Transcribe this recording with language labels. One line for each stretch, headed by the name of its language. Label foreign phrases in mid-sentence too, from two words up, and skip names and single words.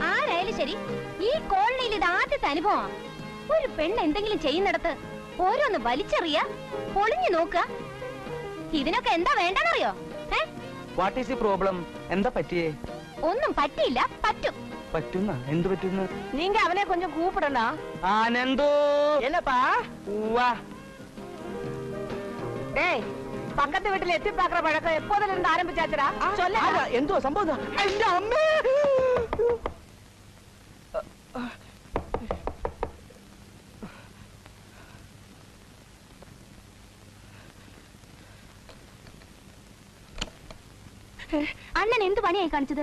Malayalam: ആരായാലും ശരി, ഈ കോളനിയിൽ ഇത് ആദ്യത്തെ അനുഭവമാണ്. ഒരു പെണ്ണ് എന്തെങ്കിലും ചെയ്യുന്നിടത്ത് ഓരോന്ന് വലിച്ചെറിയ, പൊളിഞ്ഞു നോക്കുക. ഇതിനൊക്കെ എന്താ വേണ്ടെന്നറിയോ?
English: What is the problem?
Malayalam: എന്താ പറ്റിയേ? ഒന്നും പറ്റിയില്ല, പറ്റും. പറ്റുന്ന എന്ത് പറ്റുന്ന?
Tamil: நீங்க அவனே கொஞ்சம் கூப்பிடணும்.
Malayalam: ആനന്ദോ
Tamil: என்னப்பா?
Malayalam: വാ.
Tamil: டேய், பக்கத்து வீட்டுல எத்தி பாக்குற பழக்கம் எப்போதுல இருந்து ஆரம்பிச்சாச்சுடா? சொல்ல.
Malayalam: എന്തോ സംഭവം? എന്റെ അമ്മേ! അണ്ണൻ എന്ത് പണിയായി കാണിച്ചത്?